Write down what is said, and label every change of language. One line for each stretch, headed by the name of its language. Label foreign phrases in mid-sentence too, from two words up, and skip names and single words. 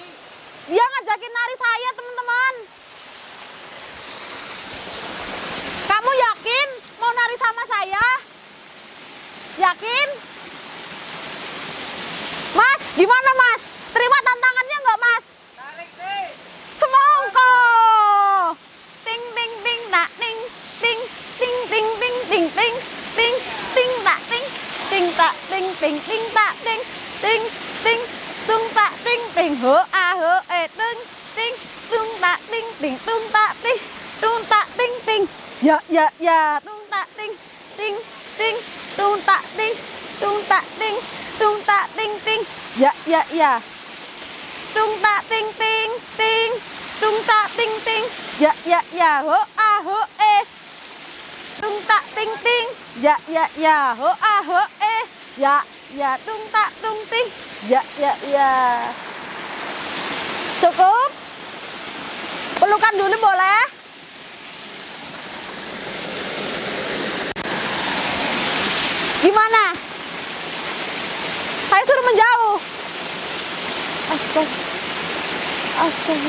Indonesian: Dia ngajakin nari saya teman-teman. Kamu yakin mau nari sama saya? Yakin? Mas, gimana mas? Terima tantangannya nggak mas? Tarik deh. Semongko. Ting ting ting tak ting ting ting ting ting ting ting ting ting tak ting ting tak ting ting ting tak ting ting ting tung tak ting ting ho a ho e ting ting tung tak ting ting tung tak ting tung tak ting ting ya tung tak ting ting ting tung tak ting tung tak ting tung tak ting ting ya tung tak ting ting ting tung tak ting ting ya ho a ho e tung tak ting ting ya ho a ho e ya tung tak tung ting ya cukup. Pelukan dulu boleh. Gimana? Saya suruh menjauh. Astaga.